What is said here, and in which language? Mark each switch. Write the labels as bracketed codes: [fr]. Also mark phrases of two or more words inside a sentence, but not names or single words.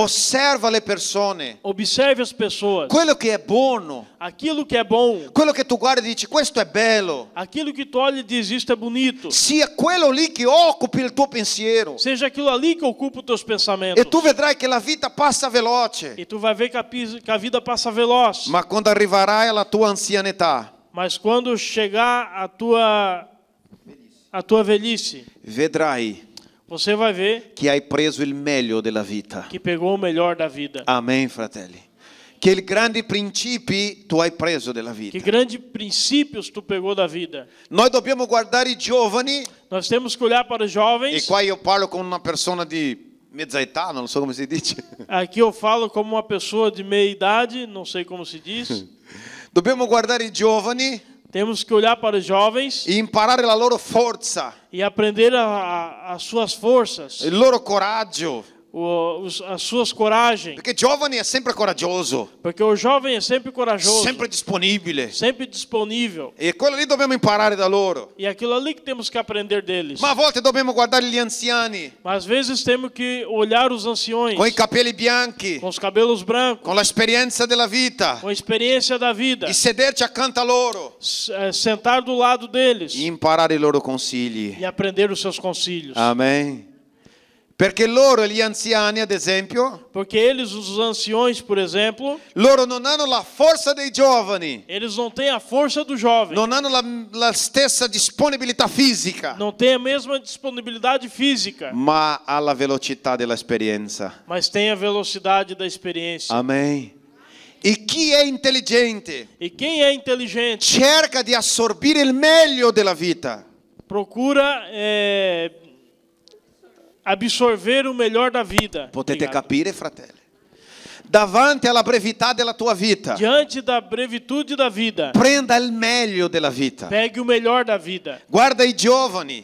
[it] osserva le persone, [pt] observe as pessoas. [it] quello che è buono, [pt] Aquilo que é bom, [it] quello che tu guardi e dici questo è bello, [pt] aquilo que tu olha e diz, isto é bonito. [it] sia quello lì che occupi il tuo pensiero. [pt] Seja aquilo ali que ocupa os teus pensamentos. [it] E tu vedrai che la vita passa veloce, [pt] E tu vai ver que a vida passa veloz. [it] ma quando arriverai alla tua anzianità, [pt] Mas quando chegar a tua velhice, [it] vedrai [pt] você vai ver [it] che hai preso il meglio della vita. [pt] que pegou o melhor da vida. [it] Amen, fratelli. Che i grandi principi tu hai preso della [pt] Que [it] vita. [pt] grandes princípios tu pegou da vida. [it] Noi dobbiamo guardare i giovani, [pt] Nós temos que olhar para os e jovens. [it] qua io parlo con una persona di mezza età, non so come si dice. [pt] Aqui eu falo como uma pessoa de meia idade, não sei como se diz. [it] Dobbiamo guardare i giovani [pt] Temos que olhar para os jovens [it] e imparare la loro forza, [pt] e aprender as suas forças, [it] il loro coraggio, [pt] as suas coragens. [it] perché giovani è sempre coraggioso, [pt] Porque o jovem é sempre corajoso, [it] sempre disponibile, [pt] sempre disponível. [it] e quello lì dobbiamo imparare da loro. [pt] E aquilo ali que temos que aprender deles. [it] Ma a volte dobbiamo guardare gli anziani [pt] Mas às vezes temos que olhar os anciões [it] con i capelli bianchi, [pt] com os cabelos brancos, [it] con l'esperienza della vita, [pt] com a experiência da vida, [it] e sederci accanto a loro [pt] sentar do lado deles [it] e imparare i loro consigli. [pt] e aprender os seus conselhos. [it] Amen. Perché loro, gli anziani, ad esempio, [pt] Porque eles, os anciões, por exemplo, [it] loro non hanno la forza dei giovani, [pt] eles não têm a força do jovem, [it] non hanno la stessa disponibilità fisica, [pt] não têm a mesma disponibilidade física, [it] ma ha la velocità dell'esperienza. [pt] mas têm a velocidade da experiência. [it] Amen. E chi è intelligente [pt] E quem é inteligente [it] cerca di assorbire il meglio della vita. [pt] procura absorver o melhor da vida. [it] Potete [pt] Obrigado. [it] capire, fratelli? Davanti alla brevità della tua vita, [pt] Diante da brevitude da vida, [it] prenda il meglio della vita. [pt] pegue o melhor da vida. [it] Guarda i giovani,